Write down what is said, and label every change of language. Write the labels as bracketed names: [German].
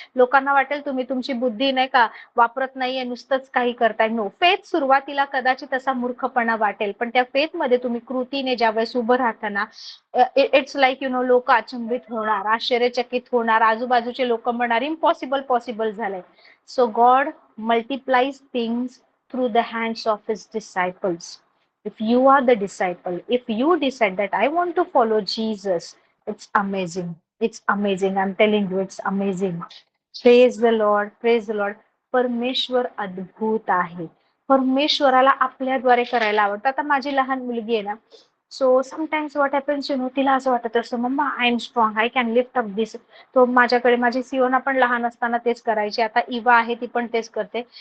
[Marathi] लोकांना वाटेल तुम्ही तुमची बुद्धी नाही का वापरत नाहीये, नुसतंच काही करताय. नो, फेथ सुरुवातीला कदाचित असा मूर्खपणा वाटेल, पण त्या फेथ मध्ये तुम्ही कृतीने ज्यावेळेस उभं राहताना, [English] it's like [Marathi] लोक अचंबित होणार, आश्चर्यचकित होणार, आजूबाजूचे लोक म्हणणार इम्पॉसिबल पॉसिबल झालंय. [English] So God multiplies things through the hands of his disciples. If you are the disciple, if you decide that I want to follow Jesus, it's amazing. It's amazing. I'm telling you, it's amazing. Praise the Lord. Praise the Lord. [Marathi] परमेश्वर अद्भुत आहे. परमेश्वराला आपल्याद्वारे करायला आवडतं. आता माझी लहान मुलगी आहे ना, [English] so sometimes what happens [Marathi] तिला असं वाटत असतं mamma [English] I am strong, I can lift up this. [Marathi] तो माझ्याकडे, माझी सिओना पण लहान असताना तेच करायची, आता इवा आहे ती पण तेच करते.